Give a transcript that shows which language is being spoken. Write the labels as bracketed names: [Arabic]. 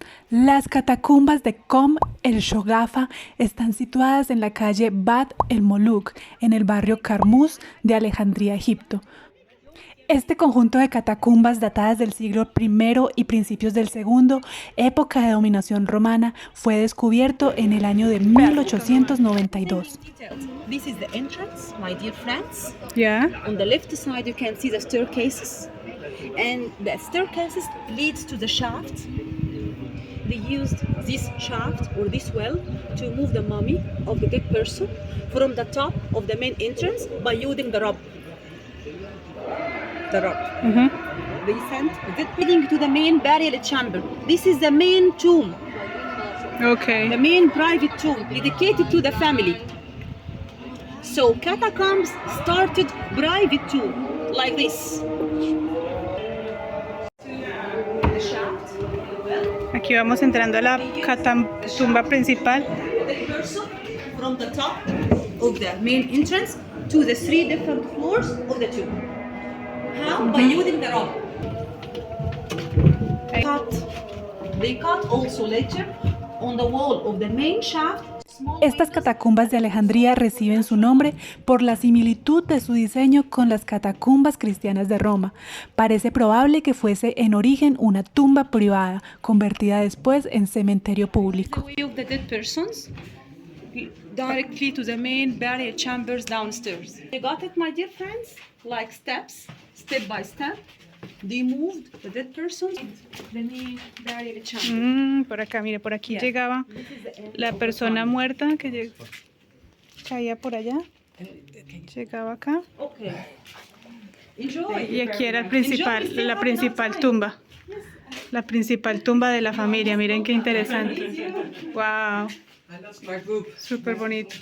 [Spanish] Las catacumbas de Kom el Shogafa están situadas en la calle Bab el Moluk, en el barrio Carmuz de Alejandría, Egipto. Este conjunto de catacumbas datadas del siglo I y principios del II, época de dominación romana, fue descubierto en el año de 1892. [English] This is the entrance, my dear friends. Yeah. On the left side you can see the staircases, and the staircases leads to the shaft. They used this shaft or this well to move the mummy of the dead person from the top of the main entrance by using the rope. The rope. They sent the leading to the main burial chamber. This is the main tomb. Okay. The main private tomb dedicated to the family. So catacombs started private tomb like this. The shaft. [Spanish] Aquí vamos entrando a la catatumba principal. [English] The person from the top of the main entrance to the 3 different floors of the tomb. How? By using the rope. They cut also later on the wall of the main shaft. [Spanish] Estas catacumbas de Alejandría reciben su nombre por la similitud de su diseño con las catacumbas cristianas de Roma. Parece probable que fuese en origen una tumba privada, convertida después en cementerio público. [English] The way of the dead persons directly to the main burial chambers downstairs. You got it, my dear friends? Like steps, step by step. They moved the dead persons the main burial chamber. [Spanish] Por acá, mire, por aquí llegaba la persona muerta que caía por allá. Llegaba acá. [English] Okay. Enjoy. [Spanish] Y aquí era la principal tumba. la principal tumba de la familia. Miren qué interesante. Wow. Súper bonito.